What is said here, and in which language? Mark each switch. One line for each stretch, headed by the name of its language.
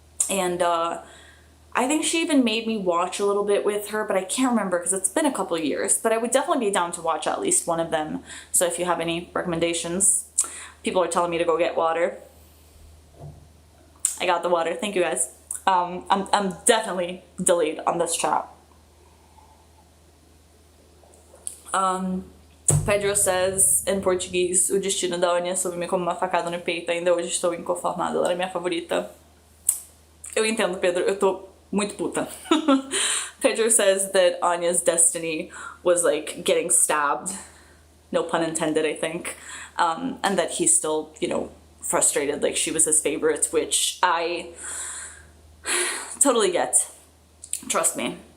English: And I think she even made me watch a little bit with her, but I can't remember because it's been a couple of years. But I would definitely be down to watch at least one of them. So if you have any recommendations, people are telling me to go get water. I got the water. Thank you guys. I'm definitely delayed on this chat. Pedro says in
Portuguese: Português, o destino da Anya soube-me como uma facada no peito. Ainda hoje estou inconformada. Ela é minha favorita. Eu entendo, Pedro. Eu tô muito puta.
English: Pedro says that Anya's destiny was like getting stabbed. No pun intended, I think. And that he's still, you know, frustrated, like she was his favorite, which I totally get. Trust me.